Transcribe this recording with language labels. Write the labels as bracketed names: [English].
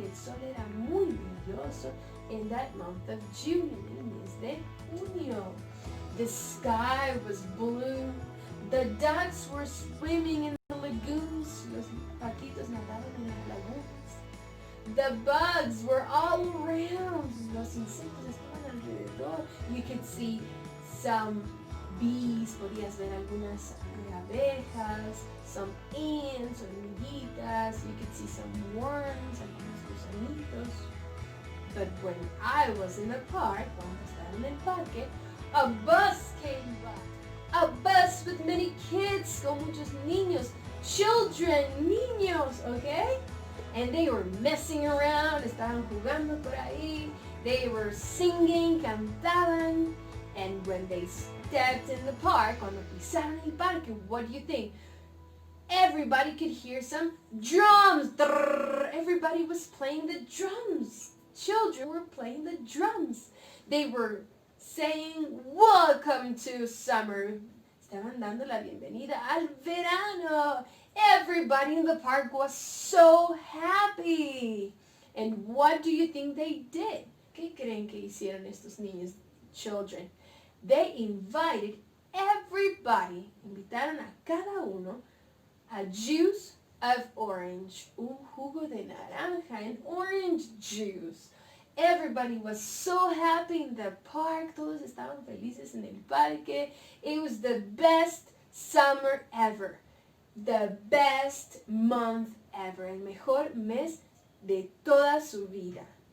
[Spanish] El sol era muy brilloso [English] in that month of June, [Spanish] en el mes de junio. [English] The sky was blue. The ducks were swimming in the lagoons. [Spanish] Los paquitos nadaban en las lagunas. [English] The bugs were all around. [Spanish] Los insectos estaban alrededor. [English] You could see some bees. [Spanish] Podías ver algunas abejas, [English] some ants, [Spanish] hormiguitas. [English] You could see some worms, [Spanish] algunos gusanitos. [English] But when I was in the park, [Spanish] cuando estaba en el parque, [English] a bus came by. A bus with many kids, [Spanish] con muchos niños, [English] children, niños, okay? And they were messing around, [Spanish] estaban jugando por ahí, [English] they were singing, cantaban, and when they stepped in the park, [Spanish] cuando pisaron el parque, [English] what do you think? Everybody could hear some drums. Everybody was playing the drums. Children were playing the drums. They were saying, welcome to summer. [Spanish] Estaban dando la bienvenida al verano. [English] Everybody in the park was so happy. And what do you think they did? [Spanish] ¿Qué creen que hicieron estos niños, children? [English] They invited everybody, [Spanish] invitaron a cada uno, [English] a juice of orange, [Spanish] un jugo de naranja, [English] and orange juice. Everybody was so happy in the park. [Spanish] Todos estaban felices en el parque. [English] It was the best summer ever. The best month ever. [Spanish] El mejor mes de toda su vida.